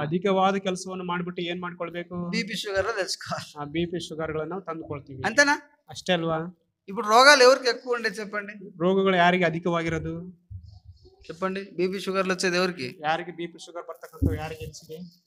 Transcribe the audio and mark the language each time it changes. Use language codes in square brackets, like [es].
[kn] ಅಧಿಕವಾದ ಕೆಲಸವನ್ನು ಮಾಡ್ಬಿಟ್ಟು ಏನ್ ಮಾಡ್ಕೊಳ್ಬೇಕು? [te] బీపీ షుగర్ తెచ్చుకోవాలి. [kn] ಆ ಬಿಪಿ ಶುಗರ್ ಗಳನ್ನ ನಾವು ತಂದುಕೊಳ್ತೀವಿ. [te] అంతేనా? [kn] ಅಷ್ಟೇ అಲ್ವಾ? [te] ఇప్పుడు రోగాలు ఎవరికి ఎక్కువ ఉండే చెప్పండి? [kn] ರೋಗಗಳು ಯಾರಿಗೆ ಅಧಿಕವಾಗಿರೋದು [te] చెప్పండి. బీపీ షుగర్లు వచ్చేది ఎవరికి? [kn] ಯಾರಿಗೆ ಬಿಪಿ ಶುಗರ್ ಬರ್ತಕ್ಕಂಥ ಯಾರಿಗೆ ಹೆಚ್ಚಿಗೆ?